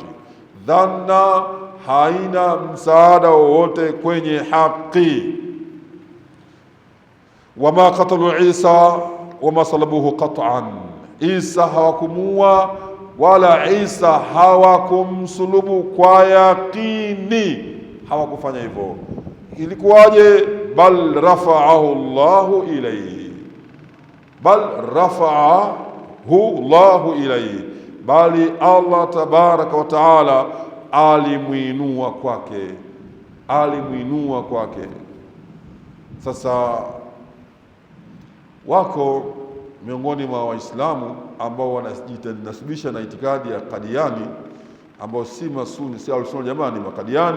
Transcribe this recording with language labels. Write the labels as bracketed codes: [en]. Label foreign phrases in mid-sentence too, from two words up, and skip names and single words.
[sw] Dhanna haina msaada wote kwenye haki. [ar] وما قتلوا عيسى وما صلبوه قطعا, [sw] Isa hawakumuua wala Isa hawakumsulubu kwa yakini, hawakufanya hivyo. [ar] Ilikuwaje? بل رفعه الله إليه، بل رفعه الله إليه, [sw] bali Allah [ar] تبارك وتعالى [sw] alimuinua kwake, alimuinua kwake. Sasa wako miongoni mwa Waislamu ambao wanajinasibisha na itikadi ya Kadiani, ambao si masuni, si al-sunna jamani, makadiani.